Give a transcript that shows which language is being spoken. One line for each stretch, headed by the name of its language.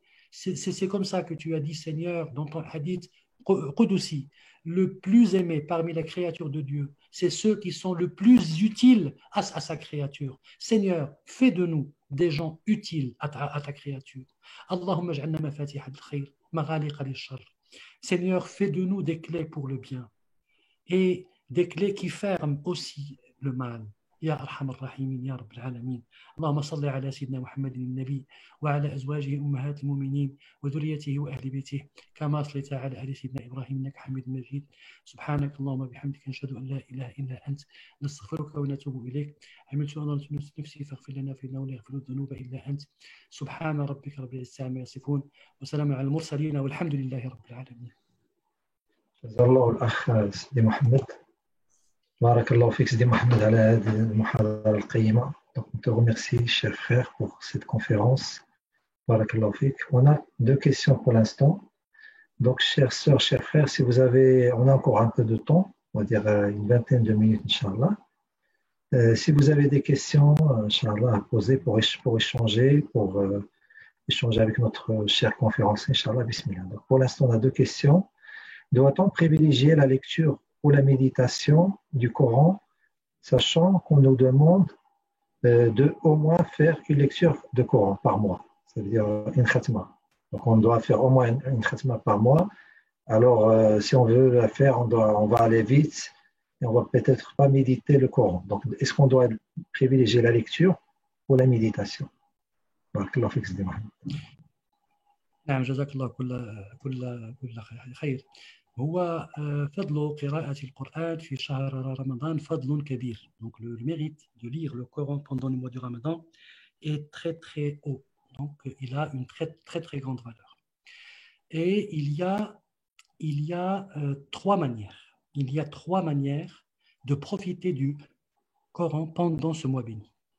French: C'est comme ça que tu as dit, Seigneur, dans ton hadith Qudusi, le plus aimé parmi les créatures de Dieu, c'est ceux qui sont le plus utiles à sa créature. Seigneur, fais de nous des gens utiles à ta créature.
Arabic: Allahumma ja'alna mafatih al-khayr, maghaliq al-shar.
French: Seigneur, fais de nous des clés pour le bien et des clés qui ferment aussi le mal.
Arabic: يا أرحم الراحمين يا رب العالمين. اللهم صل على سيدنا محمد النبي وعلى أزواجه أمهات المؤمنين وذريته وأهل بيته كما صليت على آل سيدنا إبراهيم إنك حميد مجيد. سبحانك اللهم وبحمدك نشهد أن لا إله إلا أنت نستغفرك ونتوب إليك. عملت أنا نفسي فاغفر لنا فإنه لا يغفر الذنوب إلا أنت. سبحان ربك رب العزة عما يصفون وسلام على المرسلين والحمد لله رب العالمين. جزا الله الأخ سيدي محمد. بارك الله فيك Sidi Mohamed على هذه المحاضرة القيمة.
French: Donc, on te remercie, cher frère, pour cette conférence. Barack Allah fik. On a 2 questions pour l'instant. Donc, chères sœurs, chers frères, si vous avez, on a encore un peu de temps, on va dire une vingtaine de minutes, Inch'Allah. Si vous avez des questions, Inch'Allah, à poser pour échanger, échanger avec notre cher conférencier, Inch'Allah, Bismillah. Donc, pour l'instant, on a 2 questions. Doit-on privilégier la lecture ou la méditation du Coran, sachant qu'on nous demande de au moins faire une lecture de Coran par mois, c'est-à-dire une khatma. Donc on doit faire au moins une khatma par mois. Alors si on veut la faire, on va aller vite et on va peut-être pas méditer le Coran. Donc est-ce qu'on doit privilégier la lecture ou la méditation?
Arabic: Barakallahu fik Sidi Mohamed. نعم جزاك الله كل خير. هو فضل قراءة القرآن في شهر رمضان فضل كبير.
French: Donc le mérite de lire le Coran pendant le mois du Ramadan est très très haut. Donc il a une très très très grande valeur. Et il y a 3 manières. Il y a 3 manières de profiter du Coran pendant ce mois béni.